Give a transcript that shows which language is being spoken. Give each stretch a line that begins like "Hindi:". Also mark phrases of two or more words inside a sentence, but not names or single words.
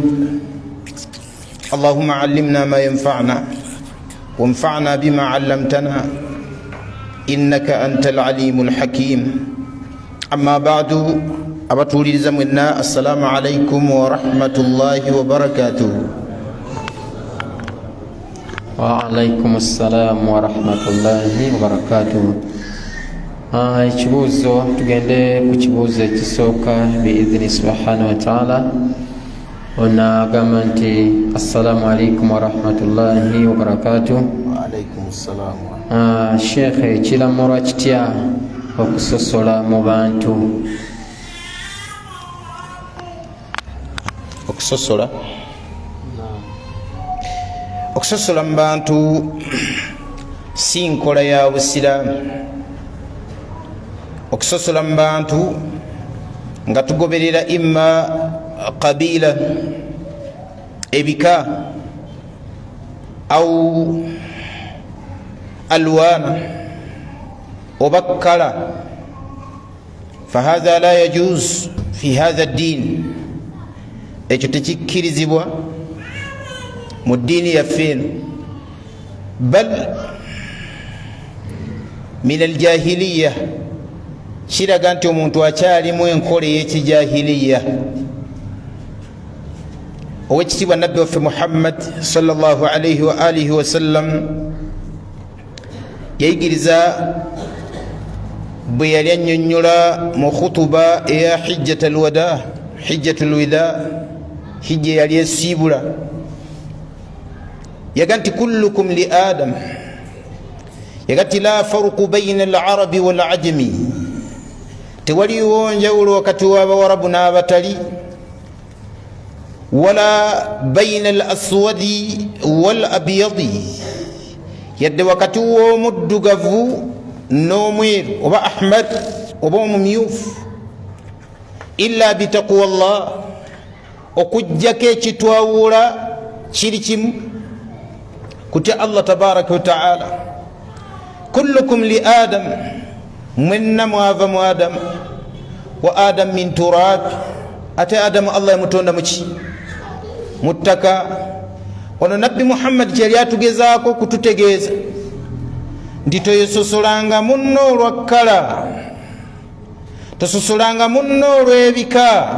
Arabic: اللهم علمنا ما ينفعنا وانفعنا بما علمتنا إنك أنت العليم الحكيم. أما بعد أبطولي زمنا السلام عليكم ورحمة الله وبركاته. وعليكم السلام ورحمة الله وبركاته.
Ganda: Ekibuuzo tugende ku kibuuzo ekisooka
Arabic: بإذنه سبحانه وتعالى.
Ganda: Ono agamba nti
Arabic: السلام عليكم ورحمة الله وبركاته. وعليكم السلام.
Ganda: Sheikh, kiramulwa kitya okusosola mu bantu? Okusosola mu bantu si nkola ya busiraamu. Okusosola mu bantu nga tugoberera
Arabic: إما قبيلة,
Ganda: ebika,
Arabic: أو الألوان
Ganda: oba kala,
Arabic: فهذا لا يجوز في هذا الدين.
Ganda: Ekyo tekikkirizibwa mu ddiini yaffe eno.
Arabic: بل من الجاهلية,
Ganda: kiraga nti omuntu akyalimu enkola ey'ekijahiliya. Owekitiibwa nabbi waffe Muhammad
Arabic: صلى الله عليه وعلى آله وسلم
Ganda: yayigiriza bwe yali annyonnyola mu khutuba eya
Arabic: حجة الوداع,
Ganda: hijja yali esiibula, yaga nti
Arabic: كلكم لآدم,
Ganda: yaga nti
Arabic: لا فرق بين العربي والعجمي,
Ganda: tewaliwo njawulo wakati w'abawarabu n'abatali,
Arabic: ولا بين الأسود والأبيض,
Ganda: yadde wakati w'omuddugavu n'omweru oba ahmad oba omumyufu,
Arabic: إلا بتقوى الله,
Ganda: okujjako ekitwawula kiri kimu, kutya Allah
Arabic: تبارك وتعالى. كلكم لآدم,
Ganda: mwenna mwava mu adam,
Arabic: وآدم من تراب,
Ganda: ate adamu Allah yamutonda muki, muttaka. Ono nabbi Muhammad kyali atugezaako kututegeeza nti toyesosolanga munno olwakkala, tososolanga munno olw'ebika.